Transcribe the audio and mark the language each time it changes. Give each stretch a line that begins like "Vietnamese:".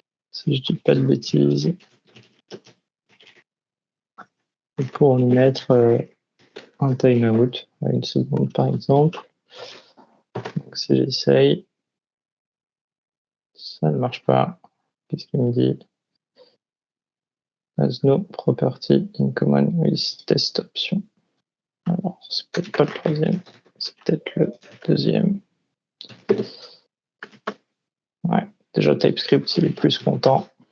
French: Si je dis pas de bêtises. Et pour lui mettre un timeout à 1 seconde, par exemple. Donc si j'essaye, ça ne marche pas. Qu'est-ce qu'il me dit?
English: Has no property in common with test option.
French: Alors, c'est peut-être pas le troisième, c'est peut-être le deuxième. Ouais, déjà TypeScript, il est plus content.